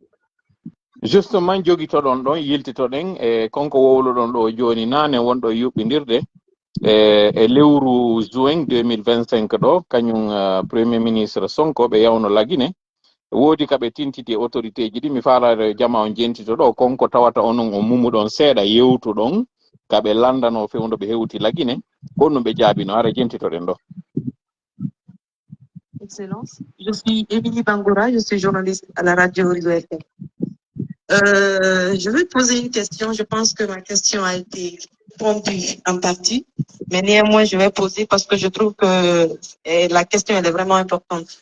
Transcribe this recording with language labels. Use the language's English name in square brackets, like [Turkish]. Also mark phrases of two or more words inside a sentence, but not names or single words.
[Fula] justement jogitoɗon ɗon yiltitoɗen e konko wowluɗon ɗo joni nane wonɗo yuɓɓidirde e lewru juin 2025 ɗo kañum [French] premier ministre [Fula] Sonko ɓe yawno lagine woodi kaɓe tintiti autorité ji ɗi mi faalaɗo jama on jentito ɗo konko tawata onon o mumuɗon seeɗa yewtuɗon kaɓe landano fewndo ɓe hewti lagine honno ɓe jaabino ara jentitoɗen ɗo. [French] Excellence, je suis Émilie Bangoura, je suis journaliste à la radio Horizon FM. Je vais poser une question, je pense que ma question a été répondue en partie, mais néanmoins je vais poser parce que je trouve que la question elle est vraiment importante.